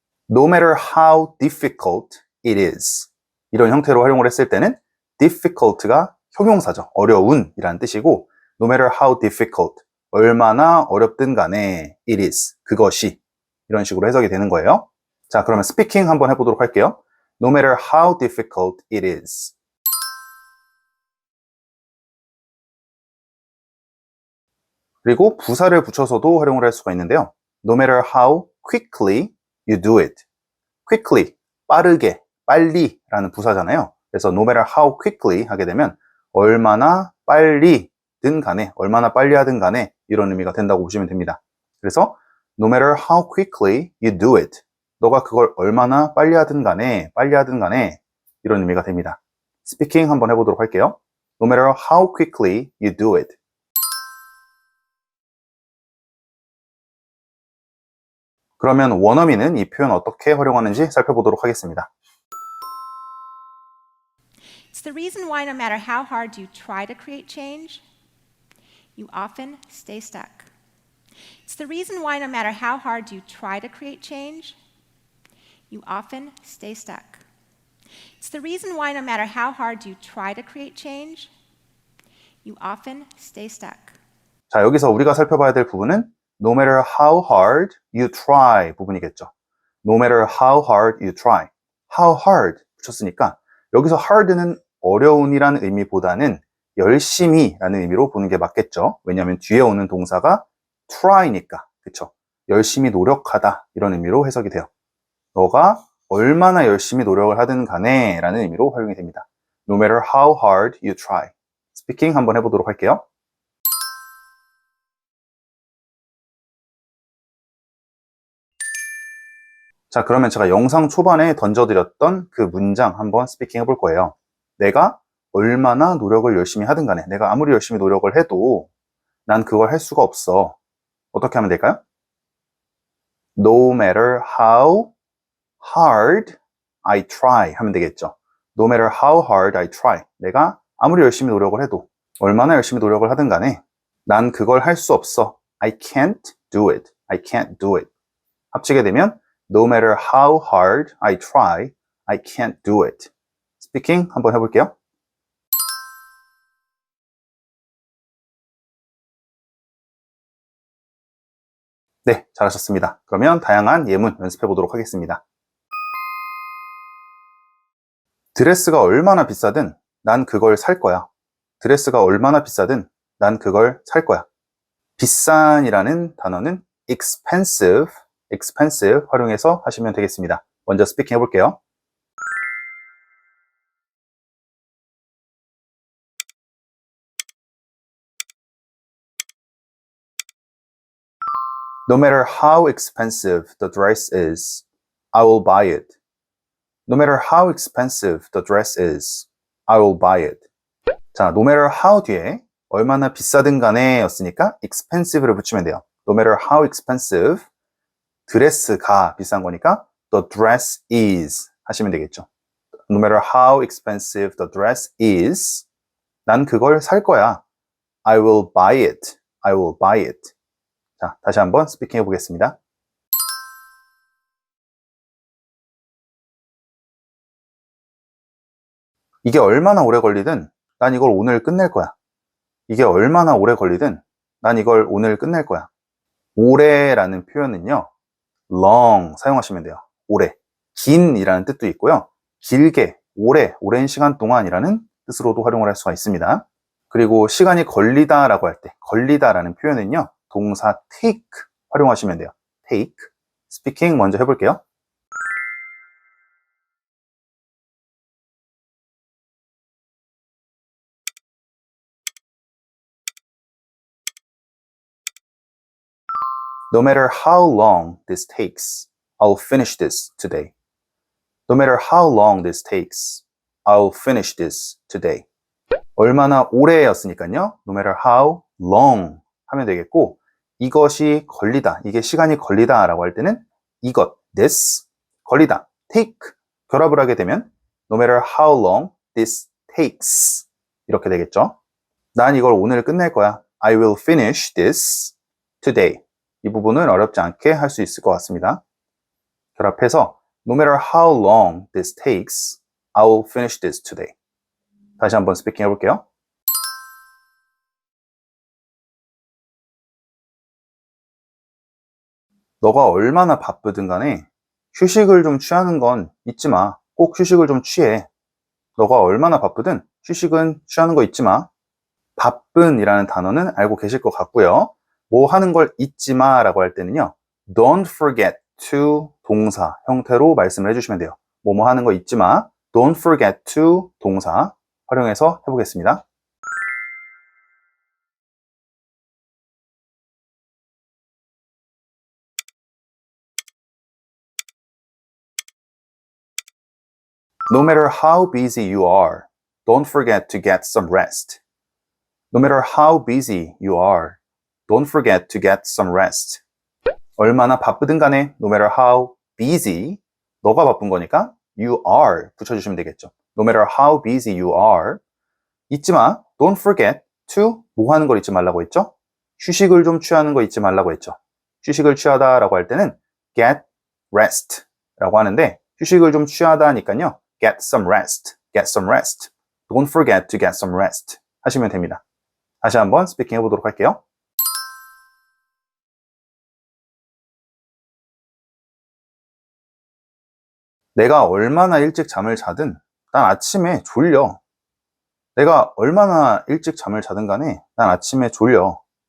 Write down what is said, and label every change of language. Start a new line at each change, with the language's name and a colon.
English: No matter how difficult it is
Korean: 이런 형태로 활용을 했을 때는 difficult가 형용사죠. 어려운 이라는 뜻이고
English: no matter how difficult
Korean: 얼마나 어렵든 간에
English: it is
Korean: 그것이 이런 식으로 해석이 되는 거예요. 자, 그러면 스피킹 한번 해보도록 할게요.
English: No matter how difficult it is.
Korean: 그리고 부사를 붙여서도 활용을 할 수가 있는데요.
English: No matter how quickly you do it.
Korean: quickly, 빠르게, 빨리 라는 부사잖아요. 그래서
English: no matter how quickly
Korean: 하게 되면 얼마나 빨리든 간에, 얼마나 빨리 하든 간에 이런 의미가 된다고 보시면 됩니다. 그래서
English: no matter how quickly you do it.
Korean: 너가 그걸 얼마나 빨리 하든 간에 이런 의미가 됩니다. 스피킹 한번 해보도록 할게요.
English: No matter how quickly you do it.
Korean: 그러면 원어민은 이 표현 어떻게 활용하는지 살펴보도록 하겠습니다.
English: It's the reason why no matter how hard you try to create change, you often stay stuck. It's the reason why no matter how hard you try to create change, you often stay stuck. It's the reason why no matter how hard you try to create change, you often stay stuck.
Korean: 자, 여기서 우리가 살펴봐야 될 부분은
English: no matter how hard you try
Korean: 부분이겠죠.
English: No matter how hard you try. how hard
Korean: 붙였으니까 여기서 hard는 어려운이라는 의미보다는 열심히 라는 의미로 보는 게 맞겠죠. 왜냐하면 뒤에 오는 동사가 try니까. 그쵸? 열심히 노력하다 이런 의미로 해석이 돼요. 너가 얼마나 열심히 노력을 하든 간에 라는 의미로 활용이 됩니다.
English: No matter how hard you try.
Korean: 스피킹 한번 해보도록 할게요. 자, 그러면 제가 영상 초반에 던져드렸던 그 문장 한번 스피킹 해볼 거예요. 내가 얼마나 노력을 열심히 하든 간에, 내가 아무리 열심히 노력을 해도 난 그걸 할 수가 없어. 어떻게 하면 될까요?
English: No matter how hard I try
Korean: 하면 되겠죠.
English: No matter how hard I try.
Korean: 내가 아무리 열심히 노력을 해도, 얼마나 열심히 노력을 하든 간에 난 그걸 할 수 없어.
English: I can't do it. I can't do it.
Korean: 합치게 되면
English: No matter how hard I try, I can't do it.
Korean: 스피킹 한번 해볼게요. 네, 잘하셨습니다. 그러면 다양한 예문 연습해 보도록 하겠습니다. 드레스가 얼마나 비싸든 난 그걸 살 거야. 드레스가 얼마나 비싸든 난 그걸 살 거야. 비싼이라는 단어는 expensive 활용해서 하시면 되겠습니다. 먼저 스피킹 해볼게요.
English: No matter how expensive the dress is, I will buy it. No matter how expensive the dress is, I will buy it.
Korean: 자,
English: no matter how
Korean: 뒤에 얼마나 비싸든 간에 였으니까 expensive를 붙이면 돼요.
English: No matter how expensive,
Korean: 드레스가 비싼 거니까
English: the dress is
Korean: 하시면 되겠죠.
English: No matter how expensive the dress is,
Korean: 난 그걸 살 거야.
English: I will buy it. I will buy it.
Korean: 자, 다시 한번 스피킹 해보겠습니다. 이게 얼마나 오래 걸리든 난 이걸 오늘 끝낼 거야. 이게 얼마나 오래 걸리든 난 이걸 오늘 끝낼 거야. 오래라는 표현은요, long 사용하시면 돼요. 오래. 긴이라는 뜻도 있고요. 길게, 오래, 오랜 시간 동안이라는 뜻으로도 활용을 할 수가 있습니다. 그리고 시간이 걸리다라고 할 때, 걸리다라는 표현은요, 동사 take 활용하시면 돼요. take. 스피킹 먼저 해볼게요.
English: No matter how long this takes, I'll finish this today. No matter how long this takes, I'll finish this today.
Korean: 얼마나 오래였으니까요.
English: No matter how long
Korean: 하면 되겠고, 이것이 걸리다, 이게 시간이 걸리다 라고 할 때는 이것, this, 걸리다, take, 결합을 하게 되면
English: no matter how long this takes
Korean: 이렇게 되겠죠. 난 이걸 오늘 끝낼 거야.
English: I will finish this today.
Korean: 이 부분은 어렵지 않게 할 수 있을 것 같습니다. 결합해서
English: no matter how long this takes, I will finish this today.
Korean: 다시 한번 스피킹 해볼게요. 너가 얼마나 바쁘든 간에 휴식을 좀 취하는 건 잊지 마. 꼭 휴식을 좀 취해. 너가 얼마나 바쁘든 휴식은 취하는 거 잊지 마. 바쁜이라는 단어는 알고 계실 것 같고요. 뭐 하는 걸 잊지 마라고 할 때는요.
English: Don't forget to
Korean: 동사 형태로 말씀을 해주시면 돼요. 뭐뭐 하는 거 잊지 마.
English: Don't forget to
Korean: 동사 활용해서 해보겠습니다.
English: No matter how busy you are, don't forget to get some rest. No matter how busy you are, don't forget to get some rest.
Korean: 얼마나 바쁘든 간에
English: no matter how busy,
Korean: 너가 바쁜 거니까
English: you are
Korean: 붙여주시면 되겠죠.
English: No matter how busy you are,
Korean: 잊지 마.
English: Don't forget to
Korean: 뭐 하는 걸 잊지 말라고 했죠? 휴식을 좀 취하는 거 잊지 말라고 했죠. 휴식을 취하다라고 할 때는
English: get rest
Korean: 라고 하는데 휴식을 좀 취하다니까요.
English: get some rest, get some rest. Don't forget to get some rest
Korean: 하시면 됩니다. 다시 한번 스피킹 해보도록 할게요. 내가 얼마나 일찍 잠을 자든 난 아침에 졸려. 내가 얼마나 일찍 잠을 자든 간에 난 아침에 졸려.